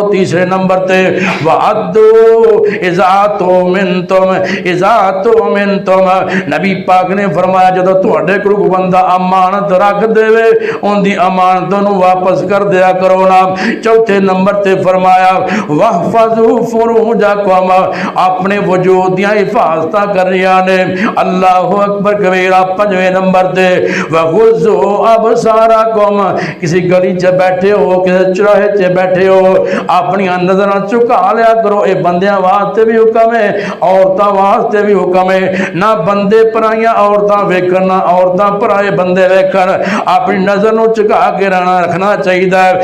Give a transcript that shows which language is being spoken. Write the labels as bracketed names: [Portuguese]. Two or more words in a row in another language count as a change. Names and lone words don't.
[Punjabi] تیسرے نمبر تے [Arabic] وأدوا إذا اؤتمنتم، إذا اؤتمنتم, [Punjabi] نبی پاک نے فرمایا جدوں تہاڈے کول کوئی بندہ امانت رکھ دیوے اوندی امانت نوں واپس کر دیا کرو نا. چوتھے نمبر تے فرمایا وحفظو اپنے وجود دیاں حفاظتاں کرنیاں نے. [Arabic] الله أكبر كبيرا. [Punjabi] پنجویں نمبر تے [Arabic] وغضوا أبصاركم, [Punjabi] کسی گلی چ بیٹھے ہو، کسی چوراہے چ بیٹھے ہو، اپنی نظراں جھکا لیا کرو. ایہ بندیاں واسطے بھی حکم ہے، عورتاں واسطے بھی حکم ہے. نا بندے پرائیاں عورتاں ویکھن، نا عورتاں پرائے بندے ویکھن، اپنی نظر نوں جھکا کے رہنا رکھنا چاہیے.